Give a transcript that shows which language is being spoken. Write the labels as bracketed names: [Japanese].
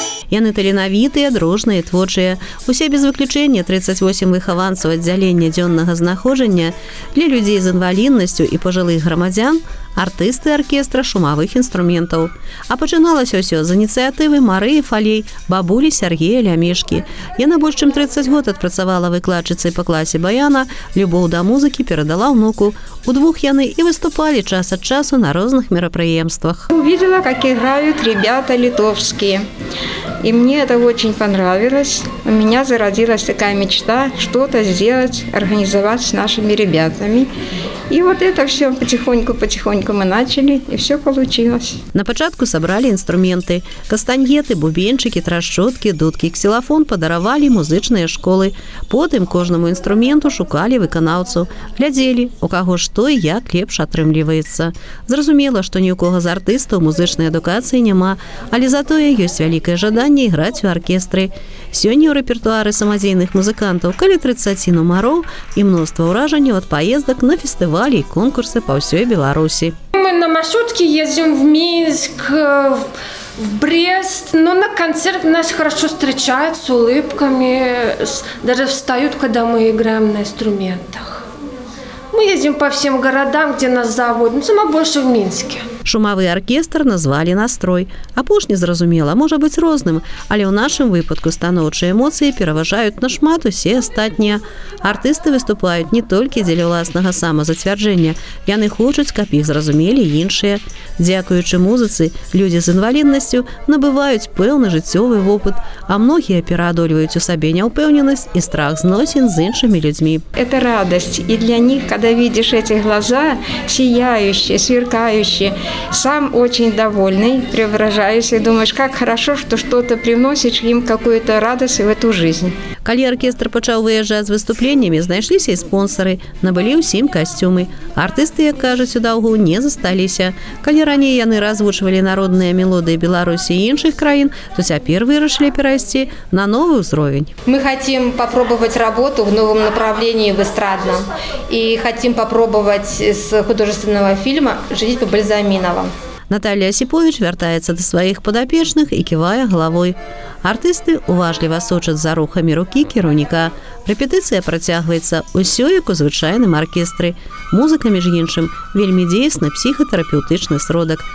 [Belarusian] Яны таленавітыя, дружныя, творчыя. Усе без выключэння 38 выхаванцаў аддзялення дзённага знаходжання для людзей з інваліднасцю і пажылых грамадзян артысты аркестра шумавых інструментаў. А пачыналася ўсё з ініцыятывы Марыі Фалей, бабулі Сергея Лямешкі. Яна больш чым 30 год адпрацавала выкладчыцай па класе баяна, любоў да музыкі перадала ўнуку. Удвух яны і выступалі час ад часу на розных мерапрыемствах. [Russian] Увидела, как играют ребята литовские. И мне это очень понравилось. У меня зародилась такая мечта что-то сделать, организовать с нашими ребятами. И вот это все потихоньку мы начали, и все получилось. [Belarusian] На пачатку сабралі інструменты. Кастаньеты, бубенчыкі, трашчоткі, дудкі, ксілафон падаравалі музычныя школы. Потым кожнаму інструменту шукалі выканаўцаў. Глядзелі, у каго што і як лепш атрымліваецца. Зразумела, што ні ў кого з артыстаў музычнай адукацыі няма, але затое ёсць вялікае жаданне іграць у аркестры. Сёння ў рэпертуары самадзейных музыкантаў каля 30 нумароў і мноства ўражанняў ад паездак на фестывалі і конкурсы па ўсёй Беларусі. [Russian] Мы на маршрутке ездим в Минск, в Брест, но на концерт нас хорошо встречают с улыбками, даже встают, когда мы играем на инструментах. Мы ездим по всем городам, где нас зовут, но самое больше в Минске. [Belarusian] Шумовы аркестр назвалі настрой. Апошні, зразумела, можа быць розным, але ў нашым выпадку станоўчыя эмоцыі пераважаюць нашмат усе астатнія. Артысты выступаюць не толькі дзеля ўласнага самазацвярджэння, яны хочуць, каб іх зразумелі іншыя. Дзякуючы музыцы, людзі з інваліднасцю набываюць пэўны жыццёвы вопыт, а многія пераадольваюць у сабе няўпэўненасць і страх зносін з іншымі людзьмі. [Russian] Это радость, и для них, когда видишь эти глаза, сияющие, сверкающие, сам очень довольный, преображаешься и думаешь, как хорошо, что что-то приносишь им какую-то радость в эту жизнь. [Belarusian] Калі аркестр пачаў выязджаць з выступленнямі, знайшліся і спонсары, набылі ўсім касцюмы. Артысты, як кажуць, у даўгу не засталіся. Калі раней яны развучвалі народныя мелодыі Беларусі і іншых краін, то цяпер вырашылі перайсці на новы ўзровень. [Russian] Мы хотим попробовать работу в новом направлении в эстрадном. И хотим попробовать с художественного фильма «Жить по Бальзаминову». [Belarusian] Наталья Осипович вяртаецца да сваіх падапечных і ківае галавой. Артысты уважліва сочаць за рухамі рукі кіраўніка. Рэпетыцыя працягваецца ўсё як у звычайным аркестры. Музыка, між іншым, вельмі дзейсны псіхатэрапеўтычны сродак.